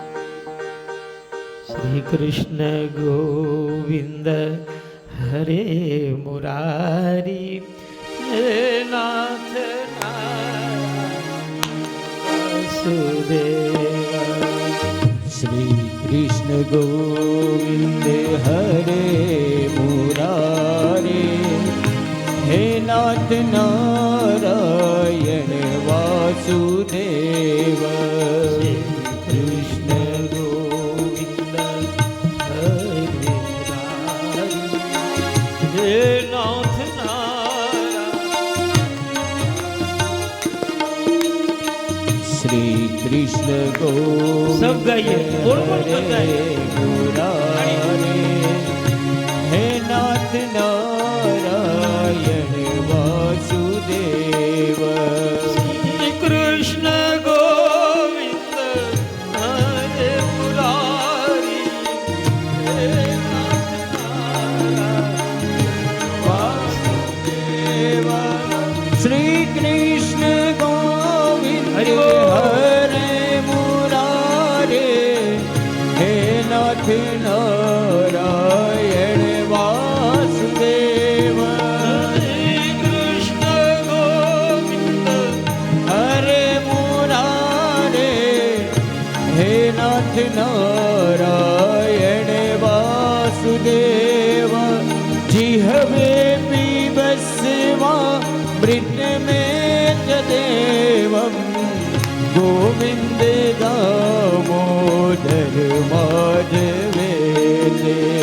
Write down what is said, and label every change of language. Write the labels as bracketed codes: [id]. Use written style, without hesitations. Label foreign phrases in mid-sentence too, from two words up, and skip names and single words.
[sa] श्री कृष्ण गोविंद हरे मुरारी नाथ श्री कृष्ण गोविंद हरे मुरारे हे ना नाथ नारायण वासुदेव कृष्ण गोविंद हरे हे नाथ नारायण श्री कृष्ण गोविंद [hi] सब गाइए बोल बोल कर गाइए [sa] मुरारे हे नाथ नारायण वासुदेव श्री कृष्ण गोविंद हरे मुरारी हे नाथ नारायण वासुदेव श्री कृष्ण गोविंद [hi] हरि बोल। [sa] हरे मुरारे हे नाथ नारायण वासुदेव श्री कृष्ण गोविंद हरे मुरारे हे नाथ नारायण वासुदेव जिह्वे पीबस्वा मृत में च देवं गोविंद दामोदर माधवेते